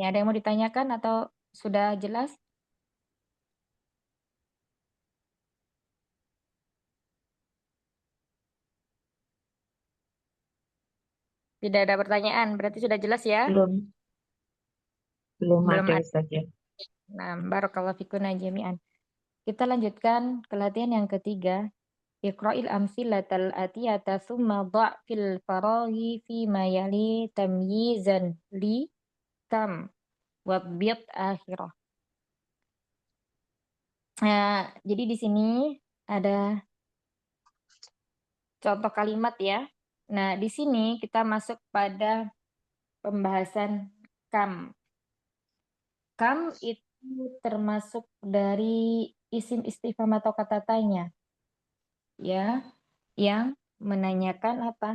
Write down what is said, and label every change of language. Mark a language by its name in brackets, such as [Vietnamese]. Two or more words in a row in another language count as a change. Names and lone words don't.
[Indonesian] Ada yang mau ditanyakan atau sudah jelas? Tidak ada pertanyaan, berarti sudah jelas ya? Belum, belum Belum ada ada. saja. Nah, [Arabic] بارك الله فيكن جميعا. [Indonesian] Kita lanjutkan ke latihan yang ketiga. [Arabic] اقرأ الأمثلة الآتية ثم ضع في الفراغ فيما يلي تمييزا لكم واضبط آخره. [Indonesian] Jadi di sini ada contoh kalimat ya. Nah, di sini kita masuk pada pembahasan kam. Kam itu termasuk dari isim istifham atau kata tanya ya, yang menanyakan apa?